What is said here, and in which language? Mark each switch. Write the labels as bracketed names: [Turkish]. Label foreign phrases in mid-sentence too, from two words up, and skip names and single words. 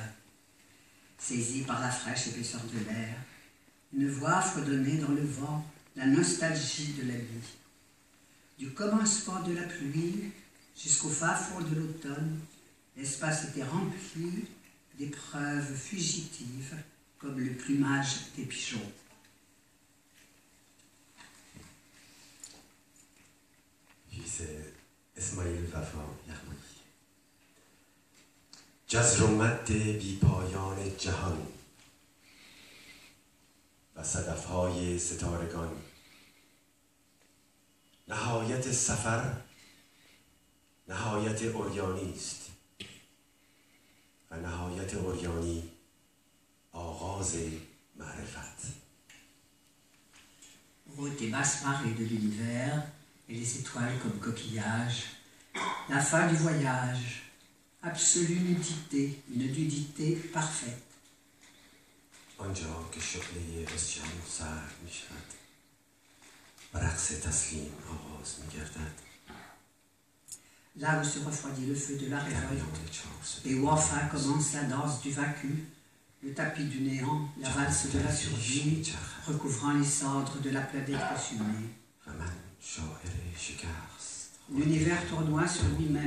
[French] Saisie par la fraîche épaisseur de l'air, une voix fredonnait dans le vent la nostalgie de la vie. Du commencement de la pluie jusqu'au fin fond de l'automne, l'espace était rempli d'épreuves fugitives comme le plumage des pigeons. [Persian] Dice اسماعیل وفا یغمایی جزر و مد بی پایان جهان و صدفهای ستارگان نهایت سفر نهایت عریانی است و نهایت عریانی آغاز معرفت. [French] Haute et basse marée de l'univers et les étoiles comme coquillages, la fin du voyage, absolue nudité, une nudité parfaite. [Persian] آنجا که شعله عصیان سرد می شود و رقص تسلیم آغاز می گردد. [French] Là où se refroidit le feu de la révolte et où enfin commence la danse du vaincu, le tapis du néant, la valse de la survie, recouvrant les cendres de la planète consumée. L'univers tournoie sur lui-même.